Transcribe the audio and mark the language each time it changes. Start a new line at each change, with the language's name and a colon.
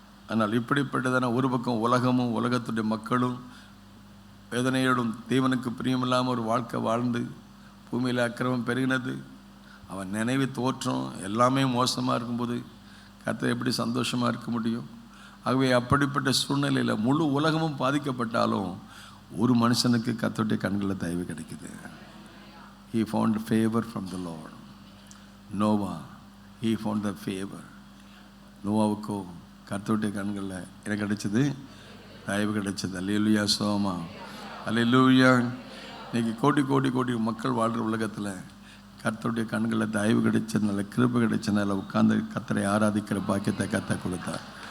Tamil: ஆனால் இப்படிப்பட்டதான ஒரு பக்கம் உலகமும் உலகத்துடைய மக்களும் வேதனையோடும் தேவனுக்கு பிரியமில்லாமல் ஒரு வாழ்க்கை வாழ்ந்து பூமியில் அக்கிரமம் பெருகினது. அவன் நினைவு தோற்றம் எல்லாமே மோசமாக இருக்கும்போது கர்த்தர் எப்படி சந்தோஷமாக இருக்க முடியும்? ஆகவே அப்படிப்பட்ட சூழ்நிலையில் முழு உலகமும் பாதிக்கப்பட்டாலும் ஒரு மனுஷனுக்கு கர்த்தருடைய கண்களில் தயவு கிடைக்குது.
English: He found favor from the Lord. Noah, he found the favor.
Tamil: நோவாவுக்கோ கர்த்தருடைய கண்களில் என்ன கிடைச்சது? தயவு கிடைச்சது. அல்லேலூயா, சோமா, அல்லேலூயா. இன்னைக்கு கோடி கோடி கோடி மக்கள் வாழ்கிற உலகத்தில் கர்த்தருடைய கண்களில் தயவு கிடைச்சதுனால, கிருபை கிடைச்சதுனால உட்கார்ந்து கர்த்தரை ஆராதிக்கிற பாக்கியத்தை கர்த்தர் கொடுத்தார்.